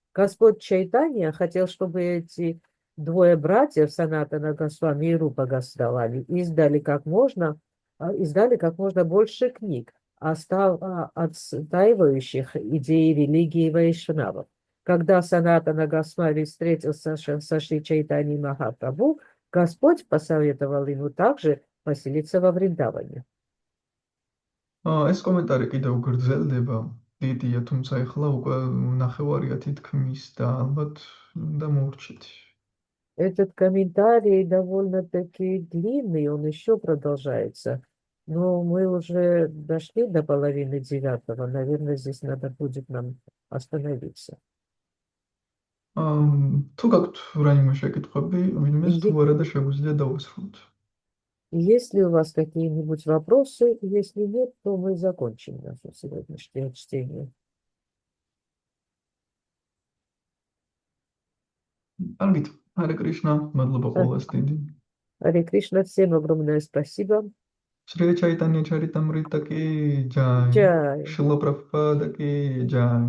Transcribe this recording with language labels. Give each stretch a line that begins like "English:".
Russian: Господь Чайтанья хотел, чтобы эти двое братьев, Санатана Госвами и Рупа Госвами, издали как можно больше книг, отстаивающих идеи религии вайшнавов. Когда Санатана Госвами встретился со Шри Чайтаньей Махапрабху, Господь посоветовал ему также поселиться во Вриндаване.
Georgian: ეს კომენტარი კიდევ გრძელდება. დიდია, თუმცა ეხლა უკვე ნახევარია თითქმის და ალბათ უნდა მოვრჩით.
Russian: Этот комментарий довольно-таки длинный, он еще продолжается. Но мы уже дошли до половины девятого. Наверное, здесь надо будет нам остановиться.
Georgian: თუ გაქვთ რაიმე შეკითხვები, ვინმეს თუ
Russian: Е-
Georgian: არა და შეგვიძლია დავასრულოთ.
Russian: Есть ли у вас какие-нибудь вопросы? Если нет, то мы закончим наше сегодняшнее чтение.
Georgian: კარგით, ჰარე კრიშნა, მადლობა ყველას დიდი.
Russian: Харе Кришна, всем огромное спасибо. Шри Чайтанья Чаритамрита ки джай. Джай, Шрила Прабхупада ки джай.